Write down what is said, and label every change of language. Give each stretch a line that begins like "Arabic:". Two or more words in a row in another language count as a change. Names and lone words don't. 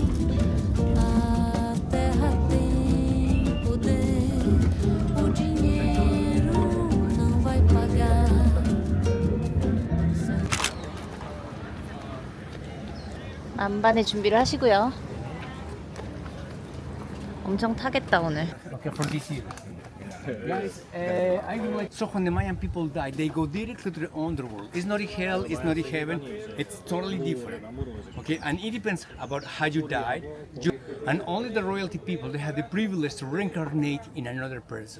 Portuguese: A terra tem poder, o dinheiro não vai pagar.
Korean: 만반의 준비를 하시고요. 엄청 타겠다 오늘.
English: Okay, for this year. Guys, I would like. So when the Mayan people die, they go directly to the underworld. It's not in hell, it's not in heaven. It's totally different. Okay, and it depends about how you died. And only the royalty people they have the privilege to reincarnate in another person.